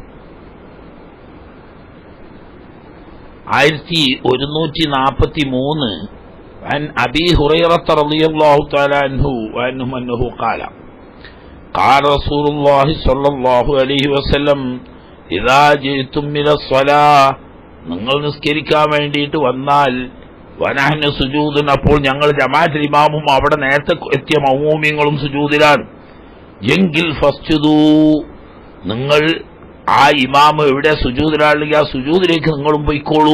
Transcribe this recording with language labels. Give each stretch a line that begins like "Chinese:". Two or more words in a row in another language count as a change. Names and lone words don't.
Arabic: 1143 عن أبي هريرة رضي الله تعالى عنه أنه قال قال رسول الله صلى الله عليه وسلم إذا جئتم من الصلاة
Malayalam: നിങ്ങൾ നിസ്കരിക്കാൻ വേണ്ടിയിട്ട് വന്നാൽ
Arabic: ونحن سجود
Malayalam: അപ്പോൾ ഞങ്ങൾ ജമാഅത്തിൽ ഇമാമും അവിടെ നേരത്തെ എത്തിയ മഅ്മൂമീങ്ങളും സുജൂദിലാണ് എങ്കിൽ ഫസ്ജുദൂ നിങ്ങൾ ആ ഇമാമ് എവിടെ സുജൂദിലാണെങ്കിൽ ആ സുജൂദിലേക്ക് നിങ്ങളും പോയിക്കോളൂ.